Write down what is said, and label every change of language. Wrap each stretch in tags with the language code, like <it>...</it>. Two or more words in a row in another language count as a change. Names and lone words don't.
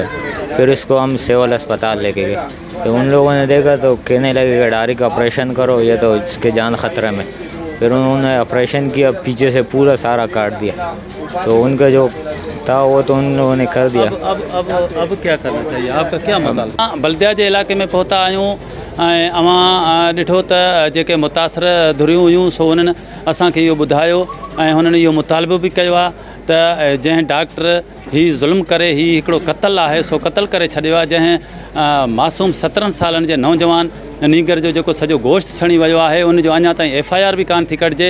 <ur>پھر اس کو ہم سول اسپتال لے کے گئے تو ان لوگوں نے دیکھا تو کہنے لگے کہ</ur> <en>direct operation</en> <ur>کرو, یہ تو اس کے جان خطرے میں. پھر انہوں نے آپریشن کیا, پیچھے سے پورا سارا کاٹ دیا. تو ان کا جو تھا وہ تو ان لوگوں نے کر دیا. اب کیا کرنا چاہیے, آپ کا کیا مطالبہ؟ بلدیا کے علاقے میں</ur> <sd>پہتا آیوں ऐं अवां ॾिठो त जेके मुतासिर धुरियूं हुयूं सो उन्हनि असांखे इहो ॿुधायो ऐं हुननि इहो मुतालबो बि कयो आहे त जंहिं डॉक्टर हीउ ज़ुल्म करे हीउ हिकिड़ो क़तल आहे सो क़तल करे छॾियो आहे. जंहिं मासूम 17 सालनि जे नौजवान नीगर जो जेको सॼो गोश्त छणी वियो आहे उनजो अञा ताईं FIR बि कान थी कढिजे.</sd>